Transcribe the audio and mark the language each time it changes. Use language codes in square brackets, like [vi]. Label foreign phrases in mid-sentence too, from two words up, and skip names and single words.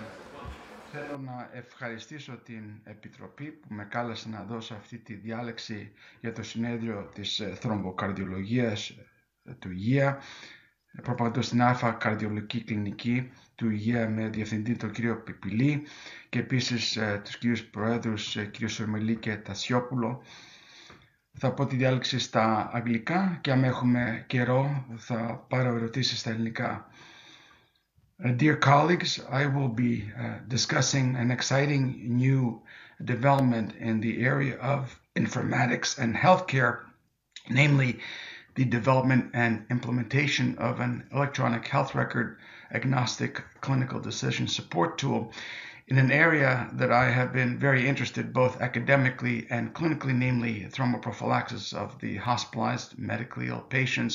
[el] Θέλω να ευχαριστήσω την Επιτροπή που με κάλεσε να δώσω αυτή τη διάλεξη για το συνέδριο της θρομβοκαρδιολογίας του Υγεία, προπαντός στην ΑΦΑ Καρδιολογική Κλινική του Υγεία με διευθυντή τον κύριο Πιπιλή και επίσης τους κύριους Προέδρους κύριο Σορμελή και Τασιόπουλο. Θα πω τη διάλεξη στα αγγλικά και αν έχουμε καιρό θα πάρω ερωτήσεις στα ελληνικά. [en] Dear colleagues, I will be discussing an exciting new development in the area of informatics and healthcare, namely the development and implementation of an electronic health record agnostic clinical decision support tool in an area that I have been very interested both academically and clinically, namely thromboprophylaxis of the hospitalized medically ill patients.